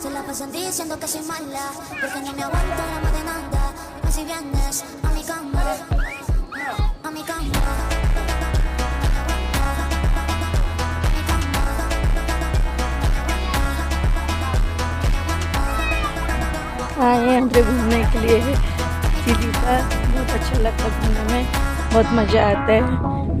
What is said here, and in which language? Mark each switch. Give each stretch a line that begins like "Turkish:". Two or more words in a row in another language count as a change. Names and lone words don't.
Spanish: me sentí diciendo que soy mala, porque no me aguanto la más de nada. Dime si vienes a mi cama, a mi cama.
Hindi: आए हैं हम पे घूमने के लिए चिलिका। बहुत अच्छा लगता है घूमने में, बहुत मज़ा आता है।